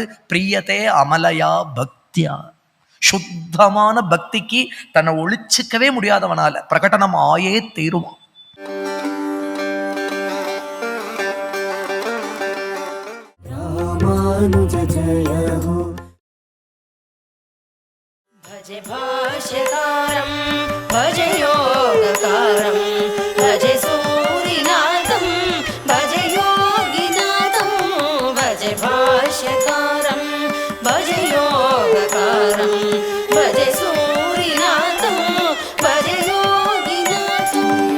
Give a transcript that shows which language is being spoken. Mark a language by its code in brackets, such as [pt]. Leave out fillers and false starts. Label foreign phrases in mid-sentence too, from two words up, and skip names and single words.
[sa] प्रियते अमलया भक्त्या. [ta] சுத்தமான பக்திக்கு தன்னை ஒழிச்சுக்கவே முடியாதவனால பிரகடனம் ஆயே தீருவான். [sa] रामानुज जय हो. भज भाष्यकारं भज योगकारं भज सूरिनाथं भज योगिनाथं भज भाष्यकारं भज योगकारं भज सूरिनाथं भज योगिनाथं.